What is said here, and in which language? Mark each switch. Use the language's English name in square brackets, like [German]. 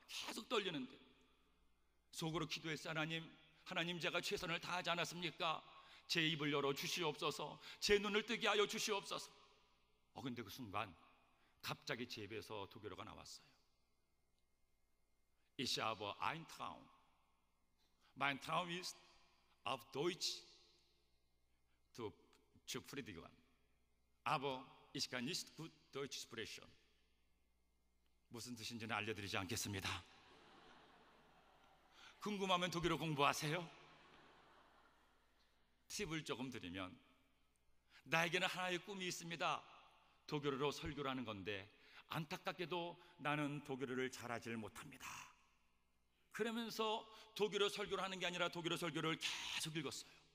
[Korean] 계속 떨리는데 속으로 기도했어요. 하나님, 제가 최선을 다하지 않았습니까? 제 입을 열어 주시옵소서. 제 눈을 뜨게 하여 주시옵소서. 근데 그 순간 갑자기 제 입에서 독일어가 나왔어요. [German] Ich habe ein Traum. Mein Traum ist auf Deutsch zu predigen. Aber ich kann nicht gut Deutsch sprechen. [Korean] 무슨 뜻인지는 알려드리지 않겠습니다. 궁금하면 독일어 공부하세요. 팁을 조금 드리면, 나에게는 하나의 꿈이 있습니다. 독일어로 설교를 하는 건데 안타깝게도 나는 독일어를 잘하지 못합니다. 그러면서 독일어 설교를 하는 게 아니라 독일어 설교를 계속 읽었어요.